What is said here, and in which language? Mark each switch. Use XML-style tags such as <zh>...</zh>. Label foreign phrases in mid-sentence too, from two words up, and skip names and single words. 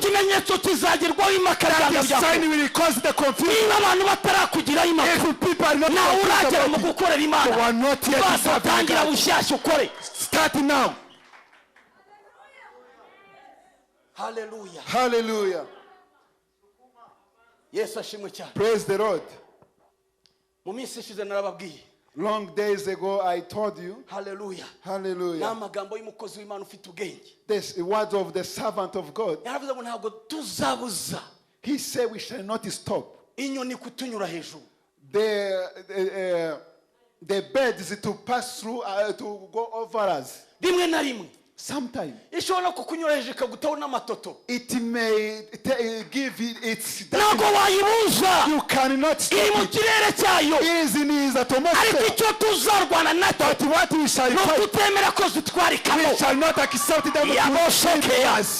<en>That sign will cause the confusion. If people are not you are not yet serving God. Start now. Hallelujah. Hallelujah. Yes,</en> <rw>ashimwe cyane.</rw> <en>Praise the Lord.</en> <rw>Mu minsi ishize narababwiye.</rw> <en>Long days ago I told you. Hallelujah. Hallelujah.</en> <rw>N'amagambo y'umukozi w'Imana ufite ubwenge.</rw> <en>This words of the servant of God.</en> <rw>Yaravuze ngo ntabwo tuzabuza.</rw> <en>He said we shall not stop.</en> <rw>Inyoni kutunyura hejuru.</rw> <en>The birds to pass through to go over us.</en> <rw>Rimwe na rimwe.</rw> <en>Sometimes it may give its you cannot stop it. It is in his atmosphere. But what we shall fight, we shall not accept them to us.</en>